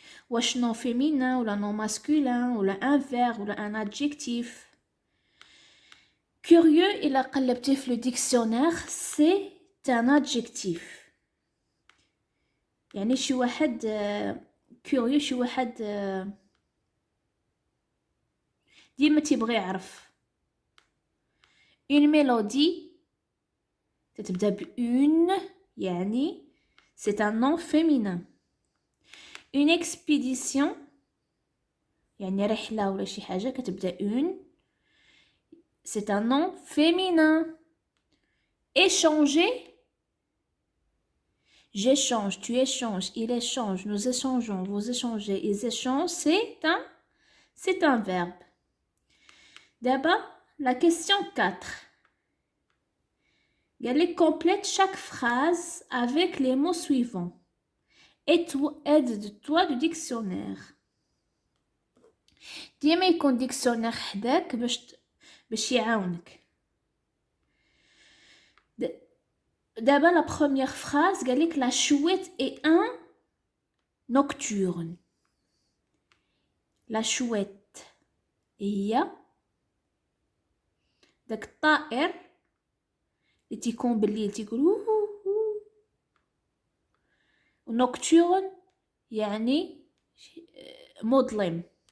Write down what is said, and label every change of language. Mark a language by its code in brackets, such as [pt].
[fr] Wesh nom féminin ou nom masculin ou un verbe ou un adjectif. Curieux, il a [ar] قلبتيه في [fr] le dictionnaire, c'est un adjectif. [ar] يعني شي واحد curieux شي واحد ديما تيبغي يعرف. [fr] une mélodie [ar] تتبدا ب [fr] une [ar] يعني [fr] c'est un nom féminin. une expédition [ar] يعني رحلة ولا شي حاجة كتبدا [fr] une c'est un nom féminin. échanger j'échange, tu échanges, il échange, nous échangeons, vous échangez, ils échangent, c'est un verbe. D'abord, la question 4. Elle complète chaque phrase avec les mots suivants. Aide-toi du dictionnaire. [ar] ديما يكون dictionnaire حداك باش يعاونك. [fr] D'abord, la première phrase, la chouette est un nocturne. La chouette. [ar] هي داك الطائر اللي تيكون بالليل تيقول nocturne يعني مظلم.